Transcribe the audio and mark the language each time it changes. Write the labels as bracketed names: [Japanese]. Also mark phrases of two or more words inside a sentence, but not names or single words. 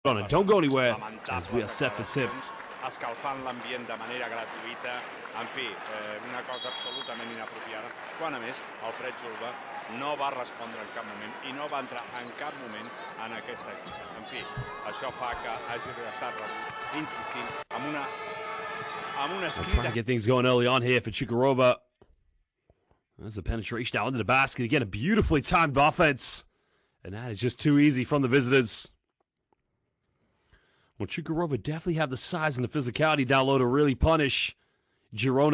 [English] Don't go anywhere as we are set for tip. [Catalan] Escalfant l'ambient de manera gratuïta. En fi, una cosa absolutament inapropiada. Quan a més, el Fred Julba no va respondre en cap moment i no va entrar en cap moment en aquesta equip. En fi, això fa que hagi estat rebut, insistint, amb una [English] Trying to get things going early on here for Chukarova. There's a penetration now into the basket. Again, a beautifully timed offense. And that is just too easy from the visitors. Well, Chukarova definitely have the size and the physicality down low to really punish Girona.